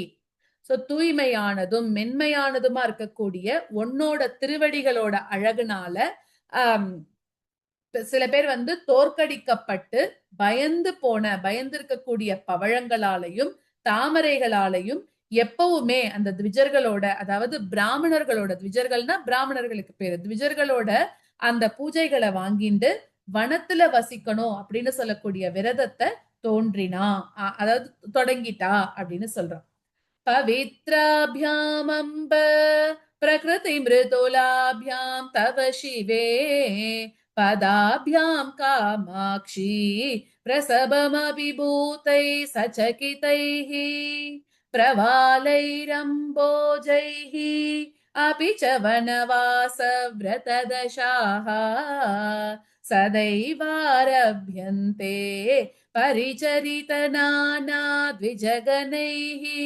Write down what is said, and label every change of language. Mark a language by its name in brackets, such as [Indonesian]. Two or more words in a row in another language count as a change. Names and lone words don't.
[Tamil] சோ தூய்மையானதும் மென்மையானதுமா இருக்கக்கூடிய உன்னோட திருவடிகளோட அழகுனால சில பேர் தோற்கடிக்கப்பட்டு பயந்து இருக்கக்கூடிய பவழங்களாலையும் தாமரைகளாலையும் எப்பவுமே அந்த த்விஜர்களோட, அதாவது பிராமணர்களோட, த்விஜர்கள்னா பிராமணர்களுக்கு பேரு, த்விஜர்களோட அந்த பூஜைகளை வாங்கிட்டு வனத்துல வசிக்கணும் அப்படின்னு சொல்லக்கூடிய விரதத்தை தோன்றினா, அதாவது தொடங்கிட்டா அப்படின்னு சொல்றான். [Sanskrit] पवित्राभ्यामम्ब प्रकृतिमृदुलाभ्यां तव शिवे पदाभ्यां कामाक्षी प्रसभमभिभूतैः सचकितैः प्रवालैरम्बोजैः अपि च वनवासव्रतदशाः सदैवारभ्यन्ते परिचरितनानाद्विजगणैः